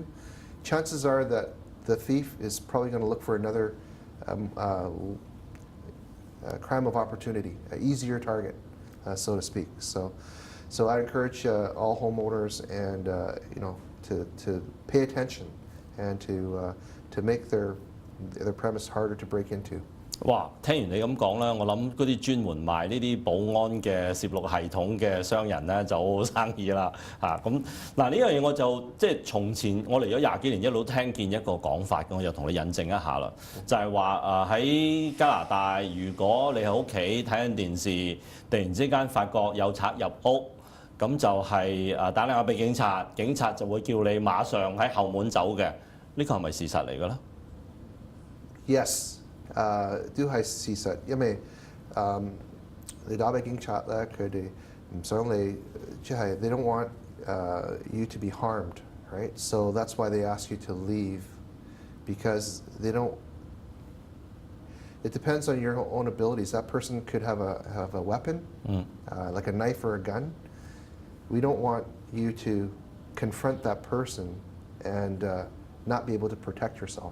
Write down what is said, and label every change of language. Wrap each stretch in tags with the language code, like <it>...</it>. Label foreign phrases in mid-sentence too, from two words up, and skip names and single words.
<en>Chances are that the thief is probably going to look for another crime of opportunity, an easier target, so to speak. So I encourage all homeowners and to pay attention and to make their premise harder to break into.</en> <yue>哇！聽完你咁講咧，我諗嗰啲專門賣呢啲保安嘅攝錄系統嘅商人咧就好好生意啦嚇。咁嗱呢樣嘢我就即係從前我嚟咗20幾年一路聽見一個講法，我就同你引證一下啦。就係話喺加拿大，如果你喺屋企睇緊電視，突然之間發覺有賊入屋，咁就係打電話俾警察，警察就會叫你馬上喺後門走嘅。呢個係咪事實嚟嘅咧 Yes. 都係事實，因為你打俾警察咧，佢哋唔想你，即係</yue> <en>they don't want you to be harmed, right? So that's why they ask you to leave, because they don't. It depends on your own abilities. That person could have a weapon, like a knife or a gun. We don't want you to confront that person and not be able to protect yourself.</en>